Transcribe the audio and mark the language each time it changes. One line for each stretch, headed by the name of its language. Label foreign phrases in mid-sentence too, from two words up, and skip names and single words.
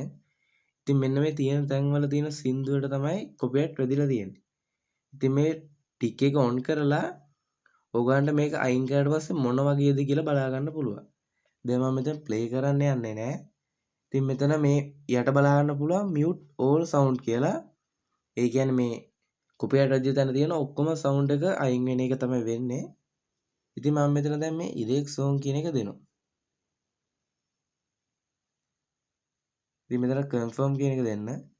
Sinhala: ඉතින් මෙන්න මේ තියෙන තැන් වල තියෙන සින්දුවට තමයි කොපිරයිට් වැදිලා තියෙන්නේ. ඉතින් මේ ටික් එක ඔන් කරලා ඔයගලන්ට මේක අයින් කරාට පස්සේ මොන වගේද කියලා බලා ගන්න පුළුවන්. දැන් මම මෙතන ප්ලේ කරන්න යන්නේ නැහැ. ඉතින් මෙතන මේ යට බලා ගන්න පුළුවන්
English: mute all sound
Sinhala: කියලා. ඒ කියන්නේ මේ කොපිරයිට් වැදිලා තැන තියෙන ඔක්කොම sound එක අයින් වෙන එක තමයි වෙන්නේ. ඉතින් මම මෙතන දැන් මේ
English: erase song
Sinhala: කියන එක දෙනවා. ඉතින් මෙතන confirm කියන එක දෙන්න.